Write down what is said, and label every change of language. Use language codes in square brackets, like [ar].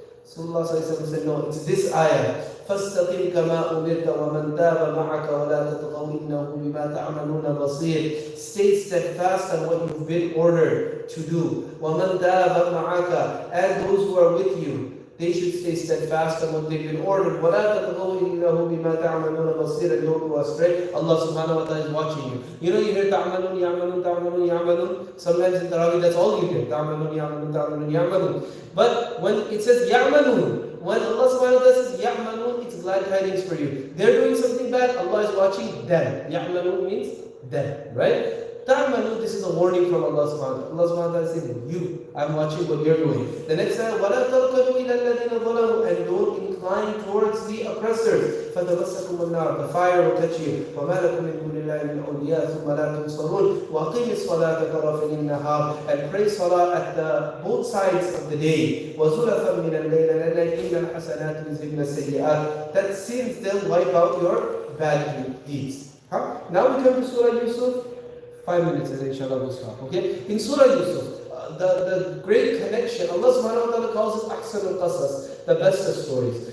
[en] Sallallahu Alaihi Wasallam said, no, it's this ayah. [ar] فَاسْتَقِمْ كَمَا أُمِرْتَ وَمَنْ تَابَ مَعَكَ وَلَا تَتَطَوْا إِنَّهُ بِمَا تَعْمَلُونَ بَصِيرٌ. [en] Stay steadfast on what you've been ordered to do. [ar] وَمَنْ تَابَ مَعَكَ, [en] and those who are with you, they should stay steadfast on what they've been ordered. [ar] وَلَا تَتَطَوْا إِنَّهُ بِمَا تَعْمَلُونَ بَصِيرٌ, [en] and don't go astray. Allah subhanahu wa ta'ala is watching you. You know, you hear [ar] تَعْمَلُونَ يَعْمَلُونَ تَعْمَلُونَ يَعْمَلُونَ. [en] Sometimes in Taraweeh, that's all you hear. [ar] تَعْمَلُونَ يَعْمَلُونَ تَعْمَلُونَ يَعْمَلُونَ. [en] But when it says يَعْمَلُونَ, when Allah subhanahu wa ta'ala says يَعْمَلُونَ, it's glad tidings for you. They're doing something bad, Allah is watching them. يَعْمَلُونَ means them, right? تَعْمَلُونَ, this is a warning from Allah subhanahu wa ta'ala. Allah subhanahu wa ta'ala is saying, you, I'm watching what you're doing. The next time, [ar] وَلَا تَرْكَنُوا إِلَى الَّذِينَ ظَلَمُوا, [en] and don't incline towards the oppressors. [ar] فَتَمَسَّكُمُ النَّارُ, [en] the fire will touch you. [ar] وَمَا لَكُمْ مِنْ دُونِ اللَّهِ مِنْ أَوْلِيَاءٍ ثُمَّ لَا تُنصَرُونَ وَأَقِيمِ الصَّلَاةَ طَرَفَيِ النَّهَارِ, [en] and pray salah at both sides of the day. [ar] وَزُلَفًا مِنَ اللَّيْلِ, [en] and [ar] إِنَّ الْحَسَنَاتِ يُذْهِبْنَ السَّيِّئَاتِ, [en] that sins they'll wipe out your bad deeds. Now we come to Surah Yusuf. 5 minutes and inshallah we'll stop. Okay? In Surah Yusuf, the great connection, Allah subhanahu wa ta'ala calls it Ahsan al-Qasas, the best of stories.